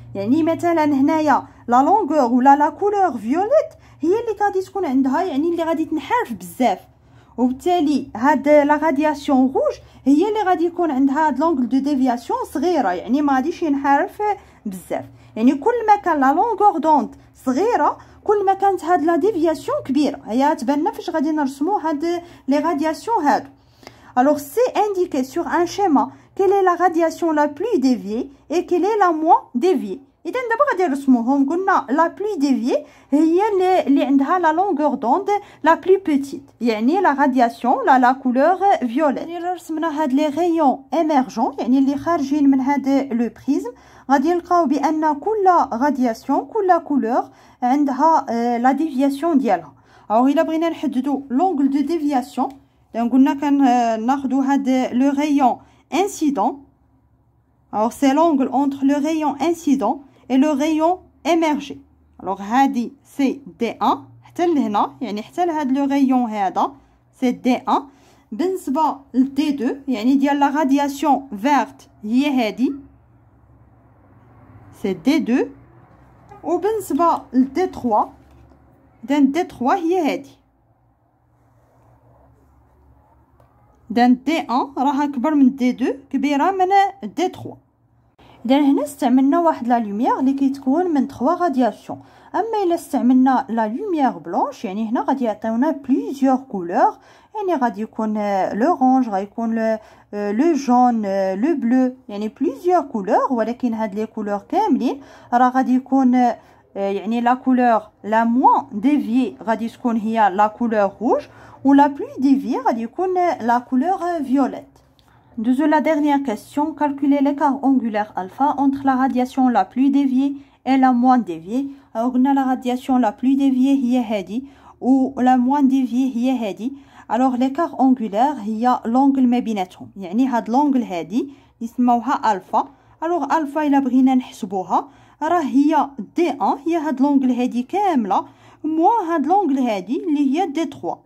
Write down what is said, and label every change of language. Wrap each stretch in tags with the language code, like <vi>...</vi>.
<ar>يعني مثلا هنايا لا لونغور ولا لا كولور فيوليت هي اللي غادي تكون عندها، يعني اللي غادي تنحرف بزاف، وبالتالي هاد لا رادياسيون روج هي اللي غادي يكون عندها هاد لونغل دو ديفياسيون صغيره، يعني ما غاديش ينحرف بزاف. يعني كل ما كان لا لونغور دوند صغيره كل ما كانت هاد لا ديفياسيون كبيره. هي تبان فاش غادي نرسمو هاد لي رادياسيون هادو.</ar> <fr>Alors c'est indiqué sur un schéma quelle est la radiation la plus déviée et quelle est la moins déviée.</fr> <ar>اذا دابا غادي نرسموهم. قلنا لا بلو ديفيي هي اللي عندها لا لونغور دوند لا بلو بيتيت، يعني لا رادياسيون لا كولور فيوليت. يعني رسمنا هاد لي غيون ايمرجون يعني اللي خارجين من هاد لو بريزم، غادي نلقاو بان كل رادياسيون كل كولور عندها لا ديفياسيون ديالها. او الا بغينا نحددوا لونغل دو ديفياسيون قلنا كناخذوا هاد لو غيون انسيدون.</ar> <fr>Alors c'est l'angle entre le rayon incident et le rayon émergé.</fr> <ar>Alors هادي</ar> <fr>c'est D1</fr> <ar>حتى لهنا، يعني حتى لهاد لو غيون هذا c'est D1. بالنسبة ل D2 يعني ديال لا رادياسيون فيرت هي هادي</ar> <fr>c'est D2.</fr> <ar>وبالنسبة ل D3 دان D3 هي هادي. دان D1 راها كبر من D2 كبيرة من D3. اذا هنا استعملنا واحد لا لوميير اللي كيتكون من 3 رادياسيون. اما الا استعملنا لا لوميير بلونش يعني هنا غادي يعطيونا بليزيور كولور، يعني غادي يكون لورانج، غادي يكون لو جون، لو بلو، يعني بليزيور كولور. ولكن هاد لي كولور كاملين راه غادي يكون يعني لا كولور لا موان ديفيي غادي تكون هي لا كولور روج،</ar> <fr>ou la plus déviée</fr> <ar>غادي يكون</ar> <fr>la couleur violette. Deuxième la dernière question, calculer l'écart angulaire alpha entre la radiation la plus déviée et la moins déviée. Alors</fr> <ar>قلنا</ar> <fr>la radiation la plus déviée</fr> <ar>هي هذه و</ar> <fr>la moins déviée</fr> <ar>هي هذه. alors</ar> <fr>l'écart angulaire</fr> <ar>هي l'angle ما بيناتهم، يعني هاد l'angle هذه نسموها الفا. alors الفا الا بغينا نحسبوها راه هي D1 هي هاد l'angle هذه كامله</ar> <fr>moins</fr> <ar>هاد l'angle هذه اللي هي D3.</ar>